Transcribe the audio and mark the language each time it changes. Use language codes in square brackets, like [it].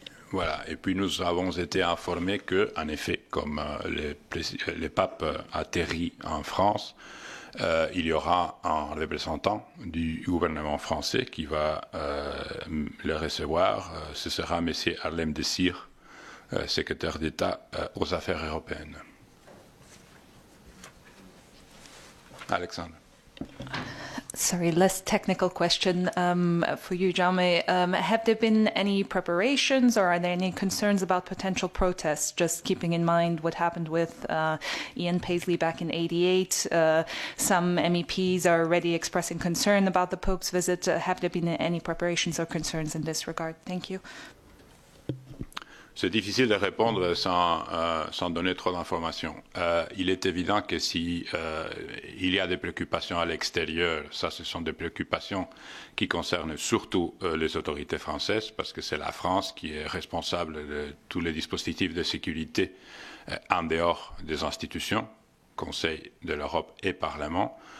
[fr] Voilà, et puis nous avons été informés que, en effet, comme le pape atterrit en France, il y aura un représentant du gouvernement français qui va le recevoir. Ce sera M. Harlem Désir, secrétaire d'État aux affaires européennes. Alexandre. [en] Sorry, less technical question for you, Jaume. Have there been any preparations, or are there any concerns about potential protests? Just keeping in mind what happened with Ian Paisley back in '88. Some MEPs are already expressing concern about the Pope's visit. Have there been any preparations or concerns in this regard? Thank you. [fr] C'est difficile de répondre sans donner trop d'informations. Il est évident que si il y a des préoccupations à l'extérieur, ça, ce sont des préoccupations qui concernent surtout les autorités françaises, parce que c'est la France qui est responsable de tous les dispositifs de sécurité en dehors des institutions, Conseil de l'Europe et Parlement.